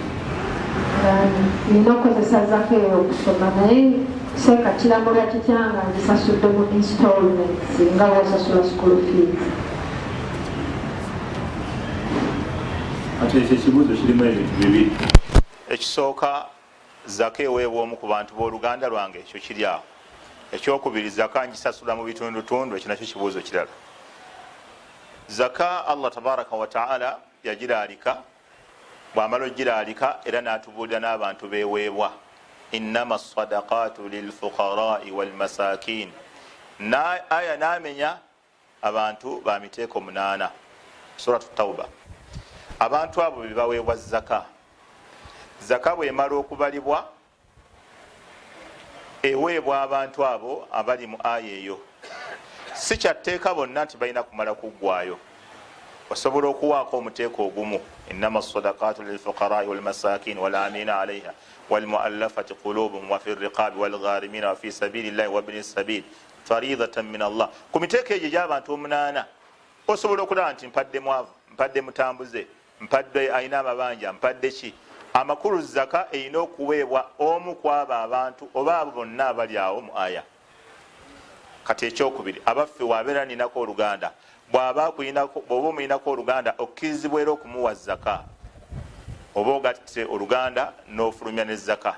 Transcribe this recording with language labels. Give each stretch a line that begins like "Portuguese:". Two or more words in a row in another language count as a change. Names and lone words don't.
Ganda: Nina okukozesa zaka eyo okusoma naye seeka kiramula kikyanga ngisasudde mu installments nga wasasula
English: school fees.
Ganda: Ate ekyo ekibuuzo kirimu ebintu bibiri. Ekisooka zaka eweebwa omu ku bantu b'oluganda lwange ekyo kiri awo. Ekyokubiri zaka ngisasula mu bitundutundu ekyo nakyo kibuuzo kirala. Zaka Allah
Arabic: تبارك وتعالى
Ganda: yagiraalika, bw'amala ogiraalika era n'atubuulira n'abantu beeweebwa.
Arabic: إنما الصدقات للفقراء والمساكين.
Ganda: Aya n'amenya abantu ba miteeko 8 suratu Tawba. Abantu abo be baweebwa zaka. Zaka bw'emala okubalibwa eweebwa abantu abo abali mu aya eyo. Si kyatteeka bonna nti balina kumala kuggwaayo. Osobola okuwaako omuteeko ogumu.
Arabic: إنما الصدقات للفقراء والمساكين والعاملين عليها والمؤلفة قلوبهم وفي الرقاب والغارمين وفي سبيل الله وابن السبيل فريضة من الله.
Ganda: Ku miteeko egyo gy'abantu 8 osobola okulaba nti mpadde mwavu, mpadde mutambuze, mpadde ayina amabanja, mpadde ki. Amakulu zaka erina okuweebwa omu kwabo abantu oba abo bonna abali awo mu aya. Kati ekyokubiri abaffe wabeera ninako oluganda bw'oba omuyinako oluganda okkirizibwa era okumuwa zaka oba ogatte oluganda n'ofulumya ne zaka.